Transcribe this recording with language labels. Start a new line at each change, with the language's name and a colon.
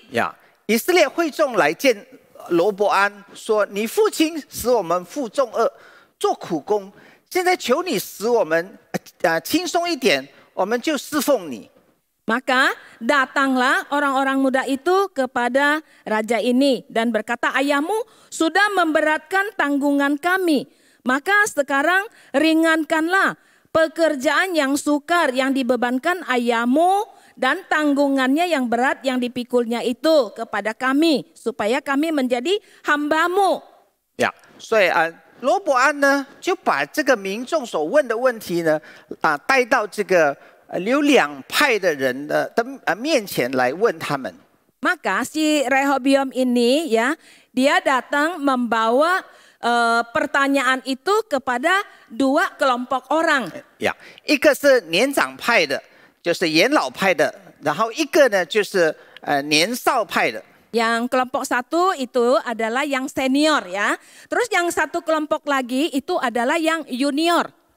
Chinese: 呀，以色列会众来见罗伯安，说：“你父亲使我们负重恶，做苦工，现在求你使我们轻松一点，我们就侍奉你。”
Indonesian: Maka datanglah orang-orang muda itu kepada raja ini dan berkata, ayahmu sudah memberatkan tanggungan kami. Maka sekarang ringankanlah pekerjaan yang sukar yang dibebankan ayahmu dan tanggungannya yang berat yang dipikulnya itu kepada kami, supaya kami menjadi hambamu.
Chinese: 呀，所以罗伯安呢就把这个民众所问的问题呢带到这个有两派的人的面前来问他们。
Indonesian: Maka si Rehoboam ini ya, dia datang membawa pertanyaan itu kepada dua kelompok orang.
Chinese: 呀，一个是年长派的，就是元老派的，然后一个呢就是年少派的。
Indonesian: Yang kelompok satu itu adalah yang senior ya. Terus yang satu kelompok lagi itu adalah yang junior.